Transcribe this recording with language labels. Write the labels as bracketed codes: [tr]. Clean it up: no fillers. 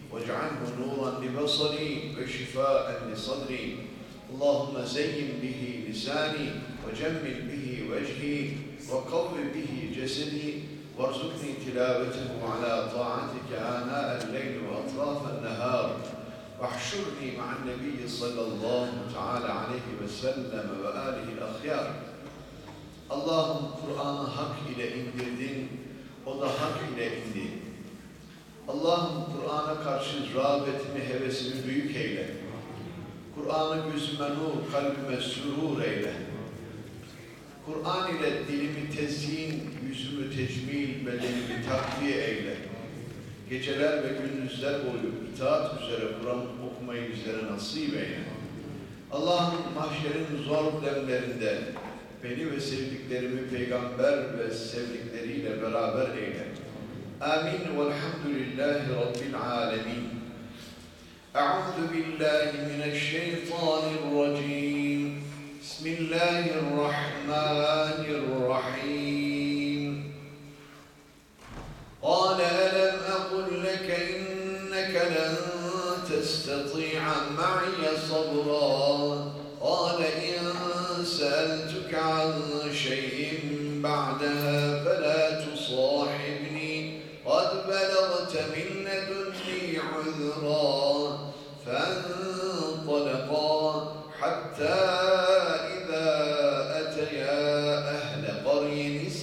[ar] واجعله نورا لبصري وشفاء لصدري اللهم زين به لساني وجمل به وجهي وقو به جسدي وارزقني تلاوته على طاعتك آناء الليل وأطراف النهار واحشرني مع النبي صلى الله تعالى عليه وسلم وآله الأخيار اللهم القرآن حق إلى إنجلدين [tr] وضحك إلى إنجلدين Allah'ım Kur'an'a karşı rağbetimi, hevesimi büyük eyle. Kur'an'ı gözüme nur, kalbime sürur eyle. Kur'an ile dilimi tezyin, yüzümü tecmil, bedenimi takviye eyle. Geceler ve gündüzler boyu itaat üzere Kur'an okumayı bizlere nasip eyle. Allah'ım mahşerin zor demlerinde beni ve sevdiklerimi peygamber ve sevdikleriyle beraber eyle. [ar] آمين والحمد لله رب العالمين أعوذ بالله من الشيطان الرجيم بسم الله الرحمن الرحيم قال ألم أقل لك إنك لن تستطيع معي صبرا قال إن سألتك عن شيء بعدها فلا تصاحبني قد بلغت من لدني عذرا فانطلقا حتى إذا أتيا أهل قرية